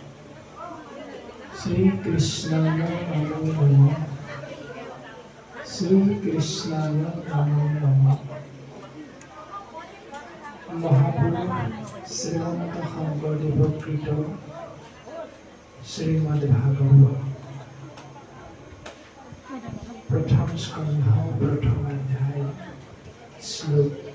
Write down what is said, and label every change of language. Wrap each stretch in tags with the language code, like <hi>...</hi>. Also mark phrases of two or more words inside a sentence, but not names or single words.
<sa>শ্রী কৃষ্ণায় নমো নমঃ শ্রী কৃষ্ণায় নমো নমঃ</sa> <as>মহাপুৰুষ শ্ৰীমন্ত শংকৰদেৱ কৃত শ্ৰীমদ ভাগৱত প্ৰথম স্কন্ধ প্ৰথম অধ্যায় শ্লোক</as>